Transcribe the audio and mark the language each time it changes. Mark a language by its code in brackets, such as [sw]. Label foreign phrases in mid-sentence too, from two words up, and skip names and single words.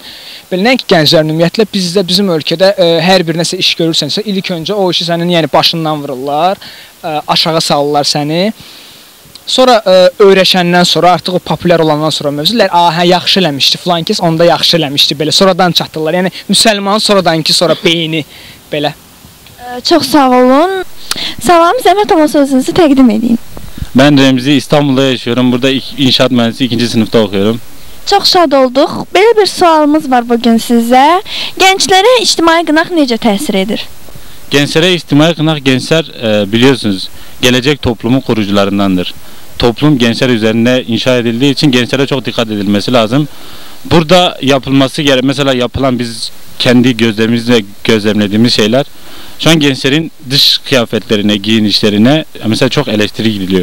[az] Belə nəinki gənclərin ümumiyyətlə bizim ölkədə hər bir nəsə iş görürsənsə, ilk öncə o işi sənin yəni başından vururlar, aşağı salırlar səni. Sonra öyrəşəndən sonra, artıq o populyar olandan sonra mövzular, hə, yaxşı eləmişdi, filan kəs onda yaxşı eləmişdi, belə. Sonradan çatdırırlar, yəni müsəlmanın sonradanki sonra beyni, belə. Çox sağ olun. Salam, zəhmət olmasa özünüzü təqdim edin. [tr] Ben Remzi, İstanbul'da yaşıyorum. Burada inşaat mühendisi 2. sınıfta okuyorum. [az] Çox şad olduq. Belə bir sualımız var bugün sizə. Gənclərə ictimai qınaq necə təsir edir? [tr] Gençlere ictimai kınak, gençler biliyorsunuz gelecek toplumun kurucularındandır. Toplum gençler üzerinde inşa edildiği için gençlere çok dikkat edilmesi lazım. Burada yapılması gereken, mesela yapılan biz kendi gözlerimizle gözlemlediğimiz şeyler, şu an gençlerin dış kıyafetlerine, giyinişlerine mesela çok eleştiri gidiliyor.